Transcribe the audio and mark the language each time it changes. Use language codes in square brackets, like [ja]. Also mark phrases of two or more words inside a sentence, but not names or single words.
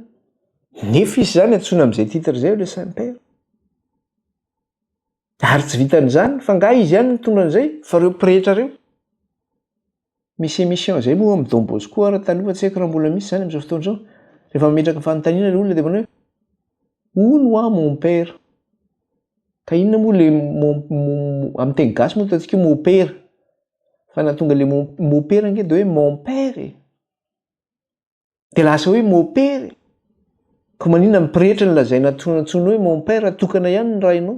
[mg] Nefa izy zany antsoina amin'izay titra izay le Saint-Père. Ary tsy vitan'izany fa nga izy ihany mitondra an'izay, fa ireo pretra ireo. Misy émission izay moa amin'ny Don Bosco ary taloha tsy haiko raha mbola misy zany amin'izao fotoana izao. Rehefa mimetraka fanontaniana ilay olona dia manao hoe [fr] où moi mon père? [mg] Ka inona moa le amin'ny teny gasy moa ataontsika [fr] mon père. [mg] Fa nahatonga le [fr] mon père [mg] ange dia hoe [fr] mon père. [mg] Dia lasa hoe [fr] mon père. [mg] Ka maninona mipretra ny lazaina antsoina hoe [fr] mon père, [mg] tokana ihany ny rainao.